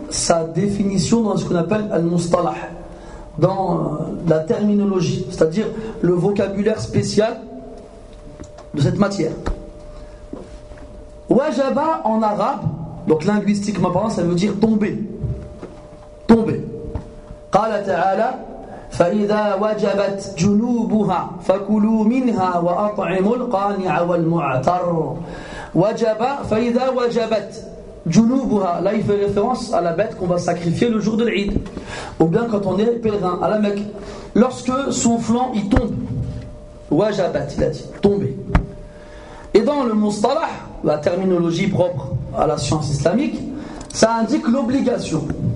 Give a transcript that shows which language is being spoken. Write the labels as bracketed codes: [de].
[fr] sa définition dans ce qu'on appelle al-mustalah, dans la terminologie, c'est-à-dire le vocabulaire spécial de cette matière. Wajaba en arabe, donc linguistiquement parlant, ça veut dire tomber. Tomber. [ar] Qala ta'ala فَإِذَا وَجَبَتْ جُنُوبُهَا فَكُلُوا مِنْهَا وَأَطْعِمُوا الْقَانِعَ وَالْمُعْتَرَّ. Wajaba, فَإِذَا وَجَبَتْ جُنُوبُهَا. [fr] Là, il fait référence à la bête qu'on va sacrifier le jour de l'Eid. Ou bien quand on est pèlerin à la Mecque. Lorsque son flanc, il tombe. Wajabat, il a dit, tomber. Et dans le mustalah, la terminologie propre à la science islamique, ça indique l'obligation.